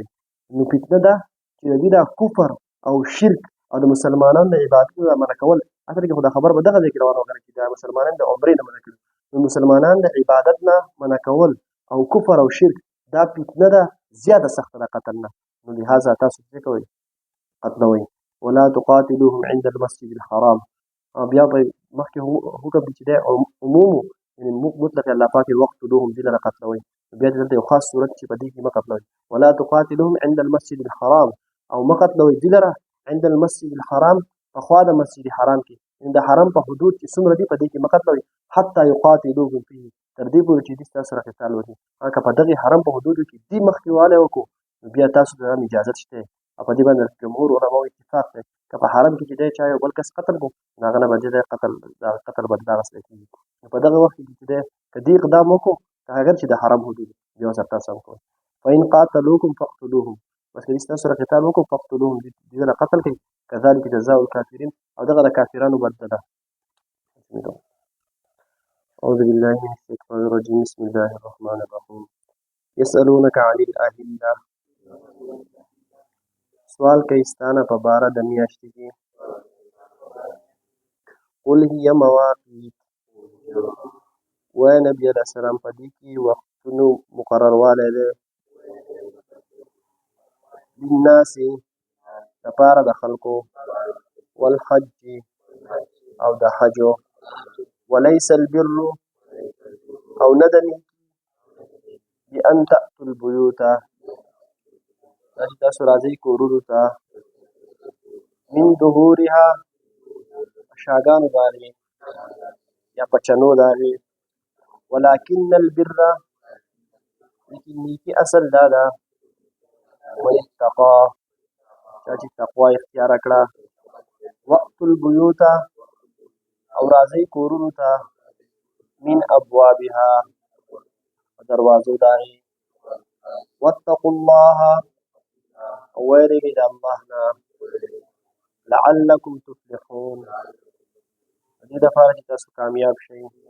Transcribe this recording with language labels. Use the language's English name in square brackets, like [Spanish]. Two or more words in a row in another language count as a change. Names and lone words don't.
[Pashto] نو فتنه ده چې د دې دا کفر او شرک او د مسلمانانو د عبادتونو منع کول اصل کې خو دا خبر به دغه ځای کې روانه وګڼل چې د مسلمانانو د عمرې نه منع کړي نو مسلمانان د عبادت نه منع کول او کفر او شرک دا فتنه ده زیاده سخته ده قتل نه. نو لهذا تاسو څه کوئ؟ قتلوئ. [Arabic] ولا تقاتلوهم عند المسجد الحرام. [Pashto] بیا به مخکې حکم دی چې دی عموم یعنې مطلق الله پاک وقتلوهم دې لره قتلوئ. بیا دلته یو خاص صورت چې په دې کې مه قتلوئ. [Arabic] ولا تقاتلوهم عند المسجد الحرام [Pashto] او مه قتلوئ دې لره [Arabic] عند المسجد الحرام [Pashto] په خوا د مسجد حرام کې، یعنې د حرم په حدود کې څومره دي په دې کې مه قتلوئ [Arabic] حتی یقاتلوکم فيه [Pashto] تر دې پورې چې دې ستاسو سره قتال وکړي. که په دغې حرم په حدودو کې دې مخکې والی وکړو نو بیا تاسو ته هم اجازت شته او په دې باندې جمهور علماو اتفاق دی که په حرم کې چې دی چا یو بل کس قتل کړو نو هغه نه به دی قتل به د اخیستلی کېږي. نو په دغه وخت کې چې دی که دې اقدام وکړو که اگر چې د حرم حدود بیا ورسره تاسو هم کوئ. [Arabic] فإن قاتلوکم فاقتلوهم، [Pashto] بس که دې ستاسو سره قتال وکړو فاقتلوهم دې له قتل کوي. [Arabic] كذلك جزاء الكافرين [Pashto] او دغه د کافرانو بدله ده. [Arabic] أعوذ بالله من الشيطان الرجيم بسم الله الرحمن الرحيم. يسألونك عن الأهلة، [Pashto] سوال کوي ستانه په باره د میاشتې کې. [Arabic] قل هي مواقیت، [Pashto] وایه نبي علیه السلام په دې کې وختونو مقرروالی دی للناس دپاره د خلکو، والحج او د حجو، [Arabic] وليس البر [Pashto] او نه ده نیکي [Arabic] بأن تأتوا البیوت [Pashto] دا چې تاسو راځئ کورونو ته من ظهورها شاګانو د هغې یا په چنو د هغې، [Arabic] ولکن البر [Pashto] لیکن نیکي اصل دا ده [Arabic] من اتقا [Pashto] چا چې تقوا اختیاره کړه، [Arabic] وأتوا البیوت [Pashto] او راځئ کورونو ته [Arabic] من ابوابها [Pashto] دروازو د هغې، [Arabic] واتقوا الله [Pashto] او ویرېږئ د الله نه، [Arabic] لعلکم تفلحون [Pashto] د دې دپاره چې تاسو کامیاب شئ.